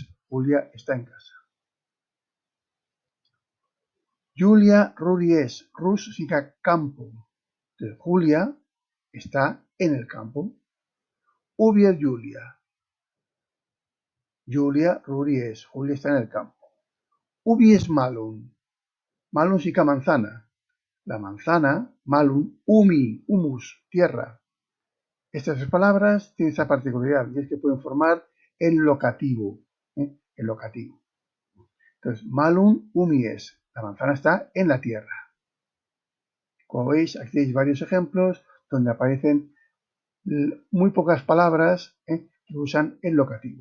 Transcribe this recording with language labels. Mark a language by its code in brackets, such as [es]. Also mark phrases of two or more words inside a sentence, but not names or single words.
[es] Julia está en casa. [la] Julia ruri es. [es] Rus significa campo. Entonces, Julia está en el campo. [la] Ubier Julia. Julia ruri es. [es] Julia está en el campo. [la] Ubi es malum. [es] Malum significa manzana. La manzana, [la] malum, umi, [es] humus, tierra. Estas tres palabras tienen esa particularidad y es que pueden formar el locativo. El locativo. Entonces, [la] malum, umi es. [es] La manzana está en la tierra. Como veis, aquí tenéis varios ejemplos donde aparecen muy pocas palabras que usan el locativo.